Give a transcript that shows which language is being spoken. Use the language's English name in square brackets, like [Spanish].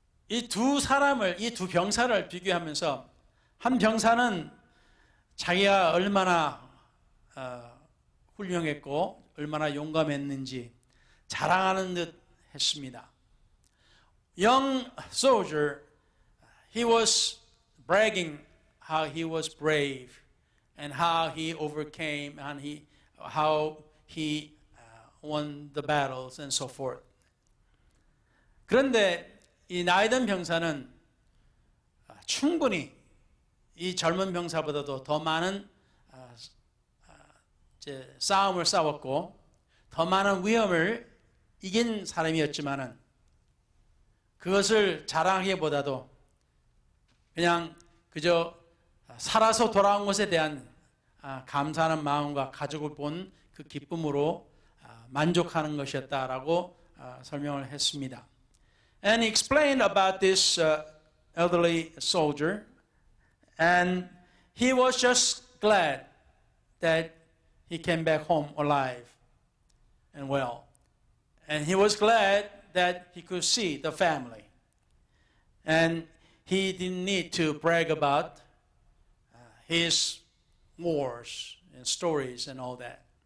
[Korean] 이 두 병사를 비교하면서 한 병사는 자기가 얼마나 훌륭했고 얼마나 용감했는지 자랑하는 듯 했습니다. [English] Young soldier, he was bragging how he was brave and how he overcame and how he won the battles and so forth. [Korean] 그런데 이 나이든 병사는 충분히 이 젊은 병사보다도 더 많은 싸움을 싸웠고 더 많은 위험을 이긴 사람이었지만은 그것을 자랑하기보다도 그냥 그저 살아서 돌아온 것에 대한 감사하는 마음과 가족을 본 그 기쁨으로 만족하는 것이었다라고 설명을 했습니다. [English] And he explained about this elderly soldier, and he was just glad that he came back home alive and well. And he was glad that he could see the family. And he didn't need to brag about his wars and stories and all that.